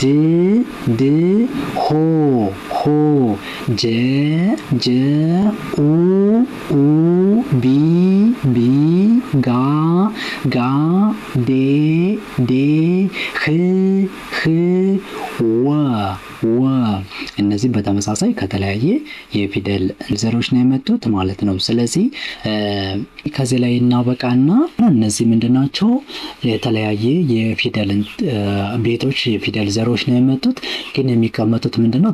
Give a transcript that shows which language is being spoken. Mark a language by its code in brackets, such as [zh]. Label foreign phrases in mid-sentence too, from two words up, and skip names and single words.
[am] ድ ሆ ሆ ጀ ጀ ኡ ኡ ቢ ቢ ጋ ጋ ዴ ዴ ህ ህ ወ ወ እነዚህ በተመሳሳይ ከተለያየ የፊደል ዘሮች ነው የመጡት ማለት ነው። ስለዚህ ከዚህ ላይ እናበቃና እነዚህ ምንድናቸው? የተለያየ የፊደል ቤቶች የፊደል ዘሮች ነው የመጡት። ግን የሚቀመጡት ምንድነው?